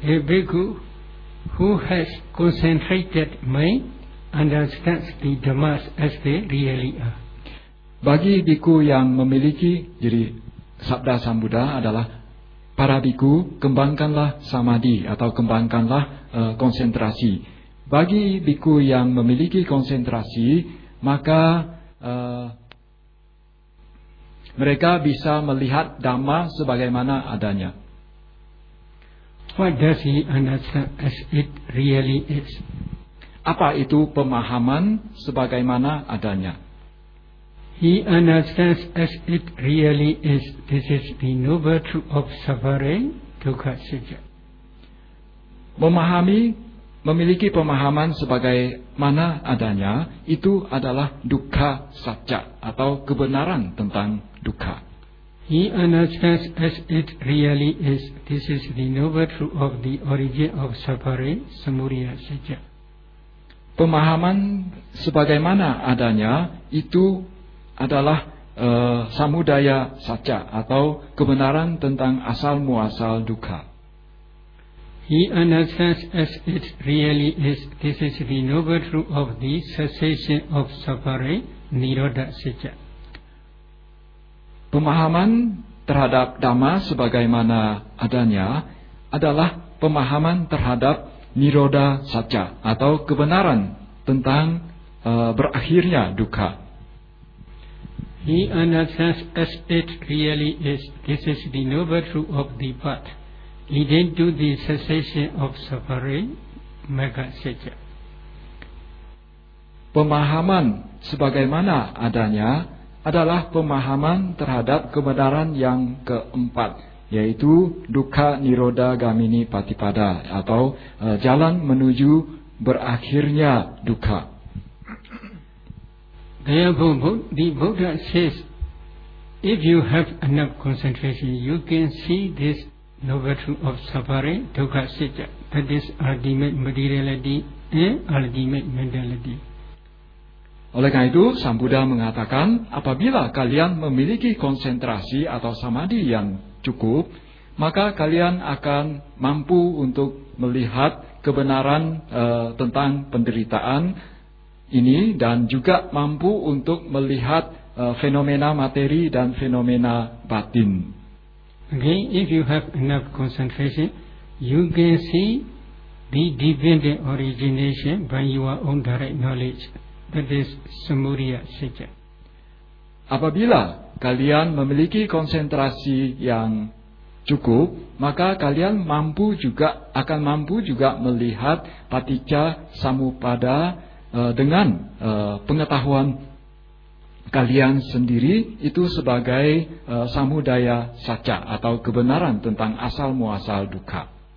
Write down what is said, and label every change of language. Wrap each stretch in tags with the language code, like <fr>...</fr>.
<en>A bhikkhu who has concentrated mind understands the dhammas as they really are.</en> <id>Bagi bhikkhu yang memiliki, jadi sabda Sang Buddha adalah, para bhikkhu, kembangkanlah samadhi, atau kembangkanlah konsentrasi. Bagi bhikkhu yang memiliki konsentrasi, maka mereka bisa melihat dhamma sebagaimana adanya.</id> <en>What does he understand as it really is?</en> <id>Apa itu pemahaman sebagaimana adanya?</id> <en>He understands as it really is. This is the noble truth of suffering, dukkha, sukha.</en> <id>Memahami memiliki pemahaman sebagai mana adanya itu adalah dukkha sacca atau kebenaran tentang dukkha.</id> <en>He understands as it really is. This is the noble truth of the origin of suffering, samudaya sacca.</en> <id>Pemahaman sebagaimana adanya itu adalah samudaya sacca atau kebenaran tentang asal muasal dukkha.</id> <en>He understands as it really is. This is the noble truth of the cessation of suffering, nirodha sacca.</en> <id>Pemahaman terhadap dhamma sebagaimana adanya adalah pemahaman terhadap nirodha sacca atau kebenaran tentang berakhirnya dukkha.</id> <en>He understands as it really is. This is the noble truth of the path leading to the cessation of suffering, magga sacca.</en> <id>Pemahaman sebagaimana adanya adalah pemahaman terhadap kebenaran yang keempat, yaitu dukkha nirodha gamini patipada atau jalan menuju berakhirnya dukkha.</id> <en>Therefore, the Buddha says, if you have enough concentration, you can see this noble truth of suffering, dukkha sacca, that is ultimate materiality and ultimate mentality.</en> <id>Oleh karena itu, Sang Buddha mengatakan, apabila kalian memiliki konsentrasi atau samadhi yang cukup, maka kalian akan mampu untuk melihat kebenaran tentang penderitaan ini dan juga mampu untuk melihat fenomena materi dan fenomena batin.</id> <en>Again, if you have enough concentration, you can see the dependent origination by your own direct knowledge. That is samudaya sacca.</en> <id>Apabila kalian memiliki konsentrasi yang cukup, maka kalian akan mampu juga melihat paticca samuppada dengan pengetahuan kalian sendiri itu sebagai samudaya sacca atau kebenaran tentang asal muasal dukkha.</id>